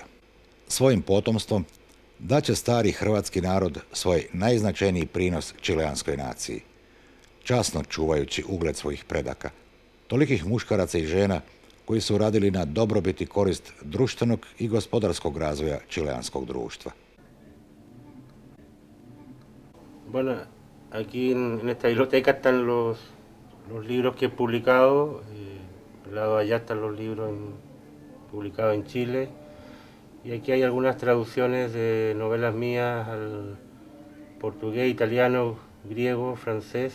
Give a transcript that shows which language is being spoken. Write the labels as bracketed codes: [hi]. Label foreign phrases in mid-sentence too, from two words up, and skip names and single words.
[hr] Svojim potomstvom daće stari hrvatski narod svoj najznačajniji prinos čileanskoj naciji, časno čuvajući ugled svojih predaka, tolikih muškaraca i žena koji su radili na dobrobit i korist društvenog i gospodarskog razvoja čileanskog društva. [es] Bueno, aquí en esta biblioteca están los libros que he publicado. Al lado de allá están los libros publicados en Chile. Y aquí hay algunas traducciones de novelas mías al portugués, italiano, griego, francés.